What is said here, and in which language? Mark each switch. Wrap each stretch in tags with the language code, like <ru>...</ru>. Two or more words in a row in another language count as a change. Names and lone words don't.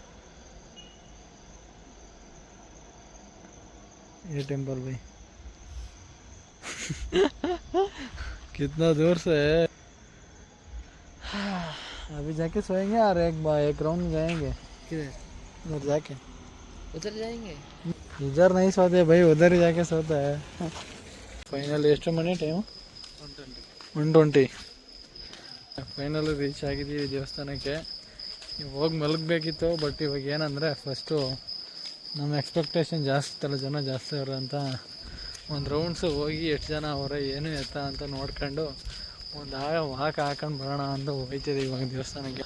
<hi>ये टेम्पल भाई कितना दूर से है. अभी जाके सोएंगे और एक राउंड जाएंगे किधर? उधर जाके. उधर जाएंगे. इधर नहीं सोते भाई, उधर ही जाके सोता है.</hi> <kn>ಫೈನಲ್ ಎಷ್ಟು ಮನೆ ಟೈಮು? 1:20.</kn> <en>final reach</en> <kn>ಆಗಿದ್ದೀವಿ ದೇವಸ್ಥಾನಕ್ಕೆ. ಹೋಗಿ ಮಲಗಬೇಕಿತ್ತು, ಬಟ್ ಇವಾಗ ಏನಂದರೆ ಫಸ್ಟು ನಮ್ಮ ಎಕ್ಸ್ಪೆಕ್ಟೇಷನ್ ಜಾಸ್ತಿ ಇತ್ತಲ್ಲ, ಜನ ಜಾಸ್ತಿ ಅವ್ರೆ ಅಂತ ಒಂದು ರೌಂಡ್ಸು ಹೋಗಿ ಎಷ್ಟು ಜನ ಅವರ ಏನು ಎತ್ತ ಅಂತ ನೋಡ್ಕೊಂಡು ಒಂದು ವಾಕ್ ಹಾಕೊಂಡು ಬರೋಣ ಅಂತ ಹೋಗ್ತಿದ್ದೀವಿ ಇವಾಗ ದೇವಸ್ಥಾನಕ್ಕೆ.</kn>